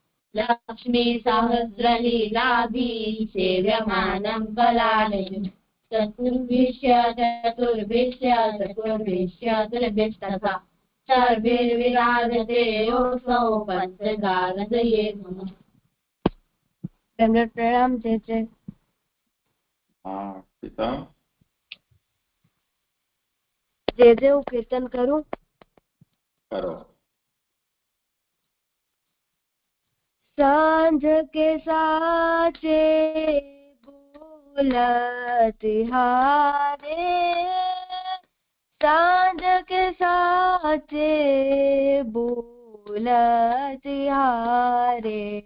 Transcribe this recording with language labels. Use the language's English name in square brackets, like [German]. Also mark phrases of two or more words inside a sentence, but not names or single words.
[Sanskrit] लक्ष्मीसहस्रलीलाभि सेव्यमानं कलालयम् चतुर्भिश्च सर्वैर्विराजते योऽसौ पञ्चगानदये नमः। [Gujarati] પ્રણામ ચેચે। हाँ પિતા जे હું કીર્તન કરું કરો। [Braj] सांझ के साचे बोलत हारे सांझ के साचे बोलत हारे